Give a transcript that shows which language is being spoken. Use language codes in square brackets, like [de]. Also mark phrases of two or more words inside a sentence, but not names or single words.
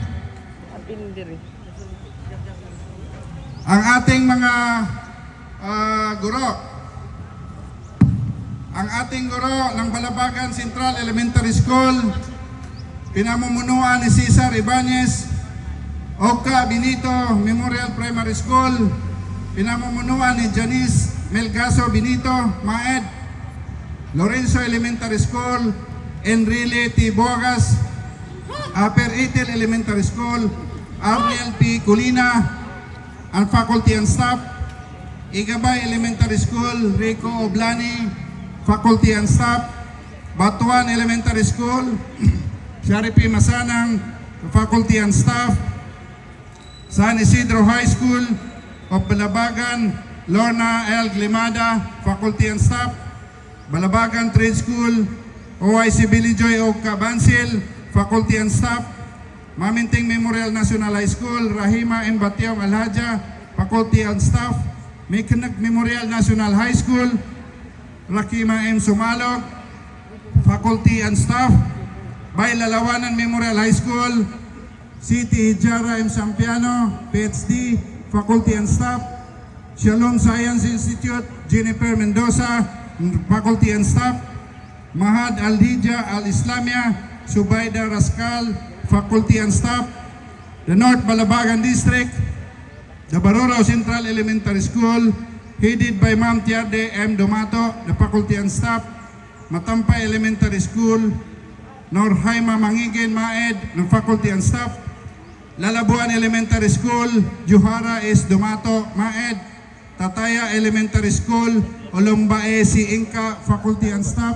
[tl] ang ating mga guro, ang ating guro ng Balabagan Central Elementary School, pinamumunuan ni Cesar Ibanez, Oka Benito Memorial Primary School, pinamumunuan ni Janice Melgaso Benito, Maed, Lorenzo Elementary School, Enrile T. Bogas, Upper Etel Elementary School, Ariel P. Colina, [en] and faculty and staff, Igabay Elementary School, Rico Oblani, Faculty and Staff. Batuan Elementary School, Sharifi Masanang, Faculty and Staff. San Isidro High School of Balabagan, Lorna L. Glimada, Faculty and Staff. Balabagan Trade School, OIC Billy Joy O. Cabansil, Faculty and Staff. Maminting Memorial National High School, Rahima M. Batiaw Alhaja, Faculty and Staff. Mekanag Memorial National High School, Rakima M. Sumalog, Faculty and Staff. Baylalawanan Memorial High School, City Hijara M. Sampiano, PhD, Faculty and Staff. Shalom Science Institute, Jennifer Mendoza, Faculty and Staff. Mahad Al-Hija Al-Islamia, Subaida Rascal, Faculty and Staff. The North Balabagan District, the Baroro Central Elementary School, headed by Ma'am Tiarde M. Domato, the Faculty and Staff. Matampay Elementary School, Norhaima Mangigin Maed, ng Faculty and Staff. Lalabuan Elementary School, Juhara S. Domato Maed. Tataya Elementary School, Olombae Si Inka, Faculty and Staff.